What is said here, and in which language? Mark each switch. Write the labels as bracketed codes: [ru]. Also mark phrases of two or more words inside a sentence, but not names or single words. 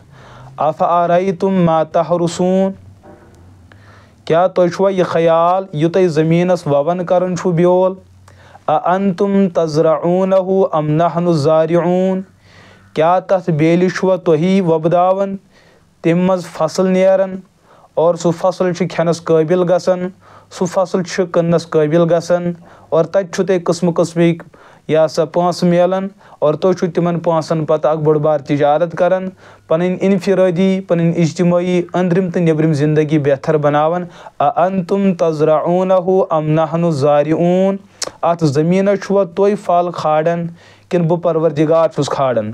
[ar] أفرأيتم ما تحرثون [ks] क्या तुम यह ख्याल यु तुम ज़मीनस ववन करन ब्योल [ar] أأنتم تزرعونه أم نحن الزارعون [ks] क्या तथ बेल तुही वपदावन तम मज फसल नेरन और सह फसल खेनस काबिल गसन सह फसल कन्नस काबिल गसन और तत तुम कस्म कस्मिक या सा पांस मिलन और तुम तिमन पांसन पत बड़ बार तिजारत करन पन इनफिरादी पन इज्तिमाई अंदरिम तो नेबरिम ज़िंदगी बेहतर बनावन। [ar] أأنتم تزرعونه أم نحن الزارعون [ks] अत ज़मीन तुई फल खाड़न किन बह परवरदिगार छुस खाड़न।